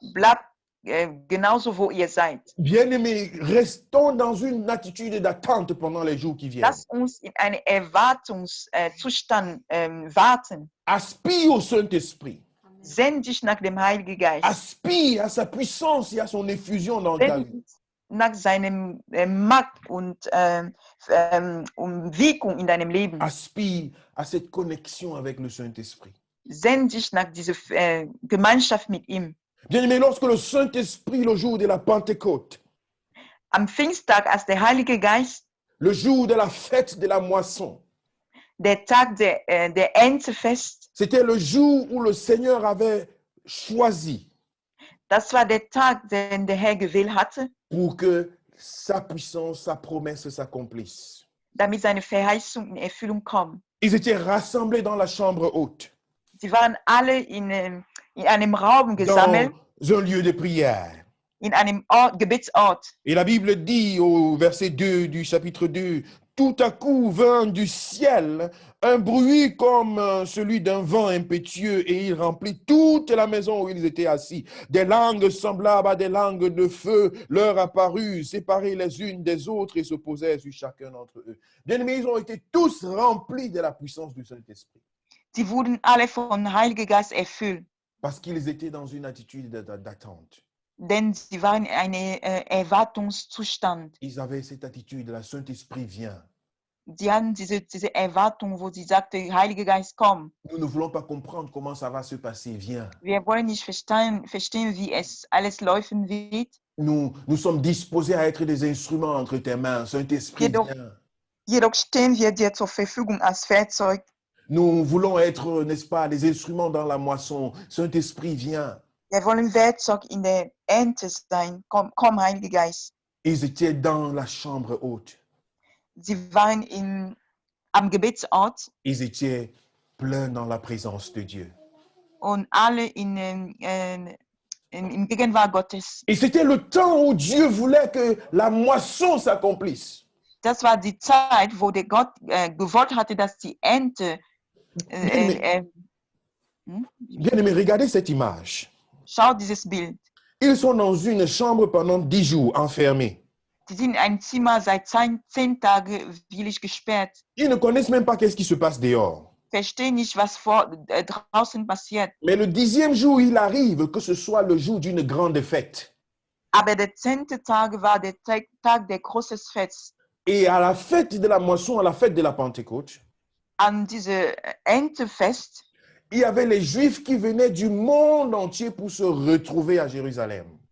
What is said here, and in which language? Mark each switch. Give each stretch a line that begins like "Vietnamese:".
German: bleibt genauso, wo ihr seid.
French: Bien-aimés, restons dans une attitude d'attente pendant les jours qui viennent.
German: Lass uns in einem Erwartungszustand warten.
French: Aspire au Saint-Esprit.
German: Sehn dich nach dem Heiligen Geist.
French: Aspire à sa puissance et à son effusion dans ta
German: Sehn
French: vie.
German: dich nach seinem Macht und Wirkung in deinem Leben.
French: Aspire à cette connexion avec le Saint-Esprit.
German: Sehn dich nach dieser Gemeinschaft mit ihm.
French: Bien-aimés, lorsque le Saint-Esprit, le jour de la Pentecôte,
German: Am Pfingsttag, als der Heilige Geist,
French: le jour de la fête de la moisson,
German: der Tag der Erntefest,
French: c'était le jour où le Seigneur avait choisi
German: das war der Tag, den der Herr gewählt hatte,
French: pour que sa puissance, sa promesse s'accomplisse.
German: damit seine Verheißung in Erfüllung kommt.
French: Ils étaient rassemblés dans la chambre haute,
German: Sie waren alle in einem Raum
French: dans
German: gesammelt,
French: un lieu de prière.
German: in einem Gebetsort.
French: Et la Bible dit au verset 2 du chapitre 2, tout à coup vint du ciel un bruit comme celui d'un vent impétueux et il remplit toute la maison où ils étaient assis. Des langues semblables à des langues de feu leur apparurent, séparées les unes des autres et se posèrent sur chacun d'entre eux. Bien-aimés, ils ont été tous remplis de la puissance du Saint-Esprit.
German: Sie wurden alle vom Heiligen Geist erfüllt.
French: Parce qu'ils étaient dans une attitude d'attente.
German: Denn sie waren in einem Erwartungszustand.
French: Ils avaient cette attitude, le Saint-Esprit vient.
German: Sie hatten diese Erwartung, wo sie sagte, Heiliger Geist, komm.
French: Nous ne voulons pas comprendre comment ça va se passer, viens.
German: Wir wollen nicht verstehen, wie es alles laufen wird.
French: Nous sommes disposés à être des instruments entre tes mains. Saint-Esprit, viens.
German: Jedoch stehen wir dir zur Verfügung als Werkzeug.
French: Nous voulons être, n'est-ce pas, des instruments dans la moisson. Saint-Esprit, viens.
German: Wir wollen Werkzeug in der Ernte sein. Komm, Heiliger Geist.
French: Ils étaient dans la chambre haute.
German: Sie waren am Gebetsort
French: Ils étaient pleins dans la présence de Dieu.
German: und alle in Gegenwart Gottes.
French: Et c'était le temps où Dieu voulait que la moisson s'accomplisse.
German: Das war die Zeit, wo der Gott gewollt hatte, dass die Ernte.
French: Bien aimé, regardez cette image.
German: Schau dieses Bild.
French: Ils sont dans une chambre pendant 10 jours, enfermés.
German: Die sind in einem Zimmer seit 10 Tagen willig gesperrt.
French: Ils ne connaissent même pas qu'est-ce qui se passe dehors.
German: Verstehen nicht, was draußen passiert.
French: Mais le 10e jour, il arrive que ce soit le jour d'une grande fête.
German: Aber der 10. Tag war der Tag der großen Fest.
French: Et à la fête de la moisson, à la fête de la Pentecôte,
German: An diese Erntefest
French: il y avait les Juifs qui venaient du monde entier pour se retrouver à Jérusalem.